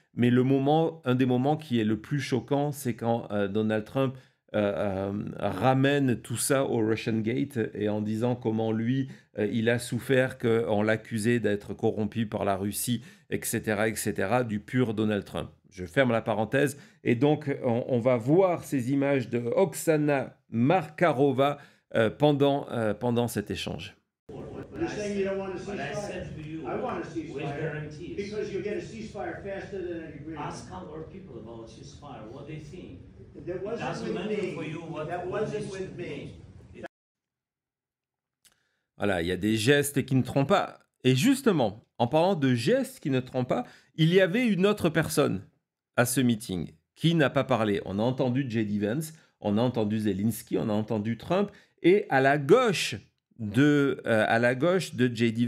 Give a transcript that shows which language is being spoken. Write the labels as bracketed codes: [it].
[fr] Mais un des moments qui est le plus choquant, c'est quand Donald Trump ramène tout ça au Russian Gate, et en disant comment lui, il a souffert, qu'on l'accusait d'être corrompu par la Russie, etc., du pur Donald Trump. Je ferme la parenthèse. Et donc, on va voir ces images de Oksana Markarova pendant cet échange. [en] You're saying you don't want a ceasefire? I want a ceasefire because you'll get a ceasefire faster than an agreement. Ask our people about ceasefire, what they think. That wasn't with me. That wasn't with me. [fr] Voilà, il y a des gestes qui ne trompent pas. Et justement, en parlant de gestes qui ne trompent pas, il y avait une autre personne à ce meeting qui n'a pas parlé. On a entendu J.D. Vance, on a entendu Zelensky, on a entendu Trump, et à la gauche de J.D.